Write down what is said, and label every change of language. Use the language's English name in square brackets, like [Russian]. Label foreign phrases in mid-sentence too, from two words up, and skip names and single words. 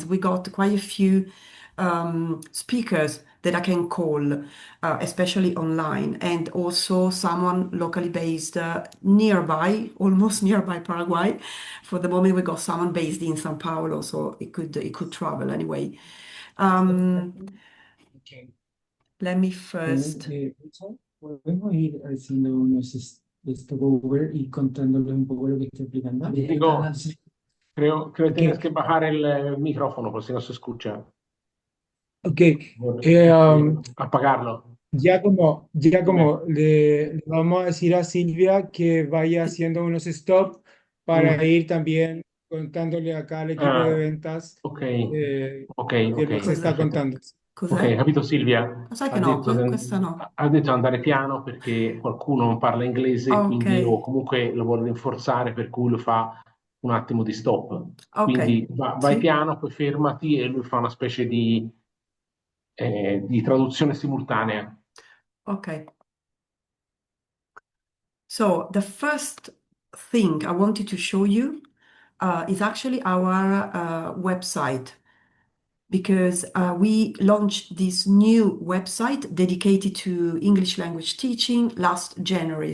[English] We got quite a few speakers that I can call, especially online, and also someone locally based nearby, almost nearby Paraguay. For the moment, we got someone based in São Paulo, so it could travel anyway. Okay. Let me first. [Spanish] Podemos ir haciendo unos stopover y contándoles un poco lo que estoy explicando. Digo, creo que Okay. tienes que bajar el micrófono, por si no se escucha. Ok, Apagarlo. ya como Dime. le vamos a decir a Silvia que vaya haciendo unos stops para ir también contándole acá al equipo de ventas Ok, ok, que ok. nos está [Italian] Perfetto. [Spanish] contando. [Italian] Ok, Cos'è? capito Silvia? Sai che Ha no, detto, questa no. ha detto andare piano perché qualcuno non parla inglese, Ok, quindi o comunque lo vuole rinforzare, per cui lo fa un attimo di stop. ok, Quindi vai sì, piano, poi fermati e lui fa una specie di traduzione simultanea. ok. [English] So the first thing I wanted to show you is actually our website, because we launched this new website dedicated to English language teaching last January.